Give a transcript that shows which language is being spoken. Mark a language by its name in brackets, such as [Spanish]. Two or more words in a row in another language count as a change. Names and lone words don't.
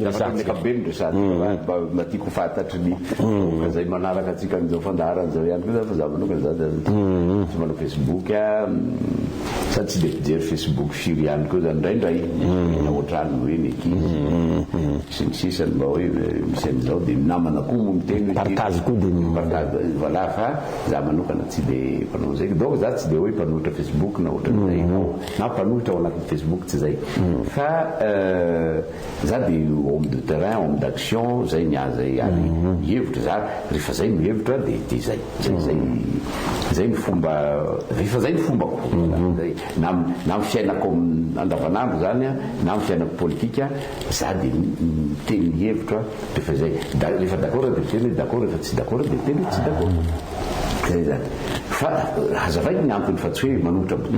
[Malagasy] ankapobeny resady mba tiako fatatry ny zay manaraka atsika an'izao fandaharan'izao ihany koa fa za manokana za tsy manao Facebook sady tsy dia mpijery Facebook firy ihany koa zany indraindray na ohatrany hoe ny ekizy sy ny sisany mba hoe misy an'izao dia namana koa mo miteny partage koa dia voilà fa za manokana tsy dia mpanao zay donc za tsy dia hoe mpanohitra Facebook na ohatran'izay na mpanohitra ao anatin'ny Facebook tsy zay fa za dia [French] homme de terrain homme d'action [Malagasy] zay niazay ary mihevitra za rehefa zay mihevitra dia zay ny fomba rehefa zay ny fombako na ny fiainako andavanandro zany na ny fiainako politika za dia miteny mihevitra rehefa zay rehefa d'accord dia miteny d'accord rehefa tsy d'accord dia miteny tsy d'accord zay zany fa hazavaiko ny antony fa tsy hoe manohitra